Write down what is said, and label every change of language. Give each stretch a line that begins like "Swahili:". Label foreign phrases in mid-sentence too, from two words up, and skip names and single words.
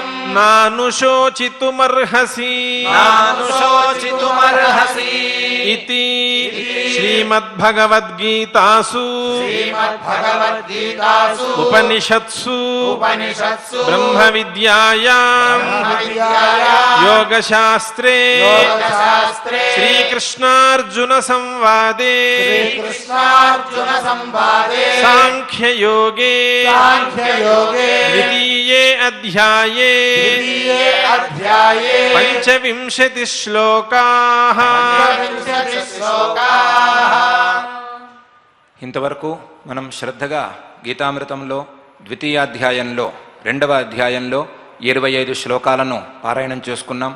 Sanskrit: నానుశోచితుమర్హసి నానుశోచితుమర్హసి ఇతి శ్రీమద్భగవద్గీతాసు శ్రీమద్భగవద్గీతాసు ఉపనిషత్సు ఉపనిషత్సు బ్రహ్మ విద్యాయాం బ్రహ్మవిద్యాయాం యోగశాస్త్రే యోగశాస్త్రే శ్రీకృష్ణార్జున సంవాదే శ్రీకృష్ణార్జున సంవాదే సాంఖ్యయోగే సాంఖ్యయోగే ద్వితీయే అధ్యాయే ద్వితీయే అధ్యాయే పంచవింశతి శ్లోకాః. పంచవింశతి శ్లోకాః.
Telugu: ఇంతవరకు మనం శ్రద్ధగా గీతామృతంలో ద్వితీయాధ్యాయంలో 2వ అధ్యాయంలో 25 శ్లోకాలను పారాయణం చేసుకున్నాం.